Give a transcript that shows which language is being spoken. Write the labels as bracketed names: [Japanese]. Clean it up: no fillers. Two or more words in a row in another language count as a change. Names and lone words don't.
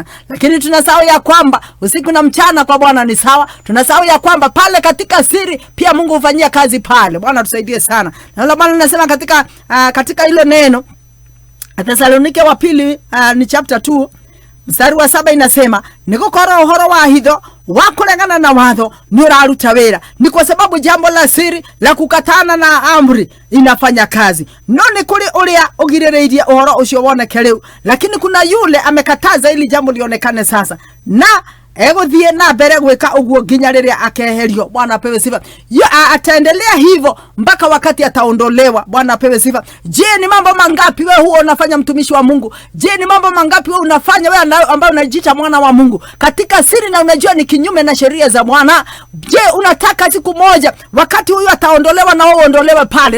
[Swahili] Lakini tunasahau ya kwamba usiku na mchana kwa Bwana ni sawa. Tunasahau ya kwamba pale katika siri pia Mungu hufanyia kazi pale. Bwana tusaidie sana. Na Bwana anasema katika hilo neno Thesalonike wa pili ni chapter 2 mstari wa 7 inasema, [Kikuyu] nigukora uhoro wa hitho wa kuregana na watho ni uraruta wira. [Swahili] Ni kwa sababu jambo la siri la kukatana na amri inafanya kazi. [Kikuyu] No ni kuri uria ugirereirie uhoro ucio woneke riu, [Swahili] lakini kuna yule amekataza ili jambo lionekane sasa. [Kikuyu] Na ego thie na mbere gwika uguo nginya riria akeherio. [Swahili] Bwana apewe sifa. Ataendelea hivyo mpaka wakati ataondolewa. Bwana apewe sifa. Je, ni mambo mangapi wewe huo unafanya mtumishi wa Mungu? Je, ni mambo mangapi wewe unafanya wewe ambaye unajiita mwana wa Mungu katika siri na unajua ni kinyume na sheria za Bwana? Je, unataka siku moja wakati huyu ataondolewa na wewe uondolewe pale?